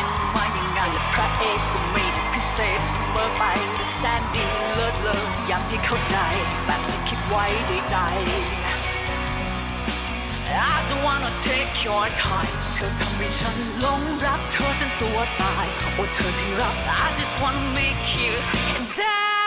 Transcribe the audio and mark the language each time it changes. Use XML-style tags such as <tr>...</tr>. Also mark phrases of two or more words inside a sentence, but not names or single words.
<th>มาอย่างนั้นและพระเอกก็ไม่ได้พิเศษเสมอไปแต่แสนดีเลิศเลออย่างที่เข้าใจแบบที่คิดไว้ใด ๆ</th> <en>I don't wanna take your time</en> <th>เธอทำให้ฉันหลงรักเธอจนตัวตายโอ้เธอที่รัก</th> <en>I just wanna make you die</en>